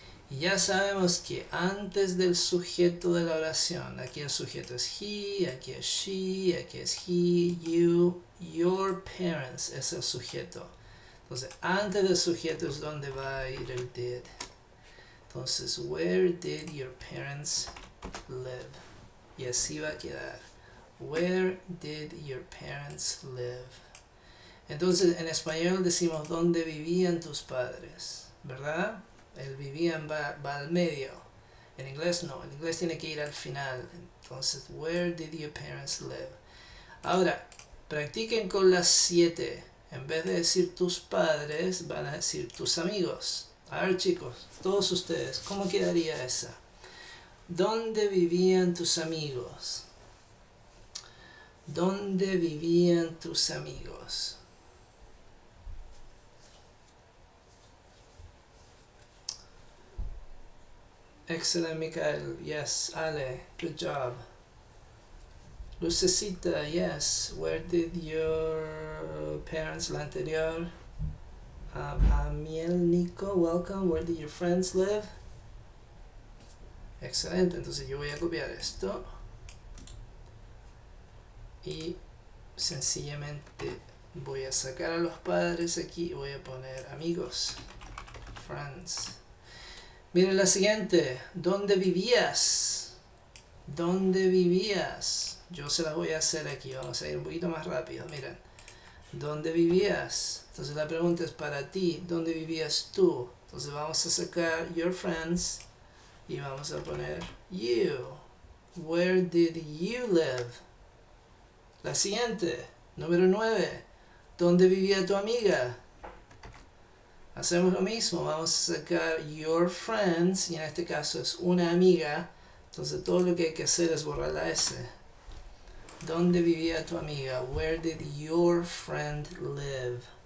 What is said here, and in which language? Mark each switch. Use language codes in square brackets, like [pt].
[es] Y ya sabemos que antes del sujeto de la oración, aquí el sujeto es he, aquí es she, aquí es he, you, [en] your parents [es] es el sujeto. Entonces, antes del sujeto es donde va a ir el did. [en] Entonces, where did your parents live? [es] Y así va a quedar. [en] Where did your parents live? [es] Entonces, en español decimos ¿dónde vivían tus padres? ¿Verdad? El vivían va al medio. En inglés no, en inglés tiene que ir al final. [en] Entonces, where did your parents live? [es] Ahora, practiquen con las 7. En vez de decir tus padres, van a decir tus amigos. A ver, chicos, todos ustedes, ¿cómo quedaría esa? ¿Dónde vivían tus amigos? ¿Dónde vivían tus amigos? [en] Excellent, Mikael. Yes, Ale. Good job. Lucecita, yes. Where did your parents, [es] la anterior? [en] Amiel, Nico, welcome. Where did your friends live? [es] Excelente. Entonces yo voy a copiar esto. Y sencillamente voy a sacar a los padres aquí y voy a poner amigos. Friends. Miren la siguiente. ¿Dónde vivías? ¿Dónde vivías? Yo se las voy a hacer aquí. Vamos a ir un poquito más rápido. Miren. ¿Dónde vivías? Entonces la pregunta es para ti. ¿Dónde vivías tú? Entonces vamos a sacar [en] your friends [es] y vamos a poner you. [en] Where did you live? [es] La siguiente. Número 9. ¿Dónde vivía tu amiga? Hacemos lo mismo, vamos a sacar [en] your friends, [es] y en este caso es una amiga, entonces todo lo que hay que hacer es borrar la S. ¿Dónde vivía tu amiga? [en] Where did your friend live?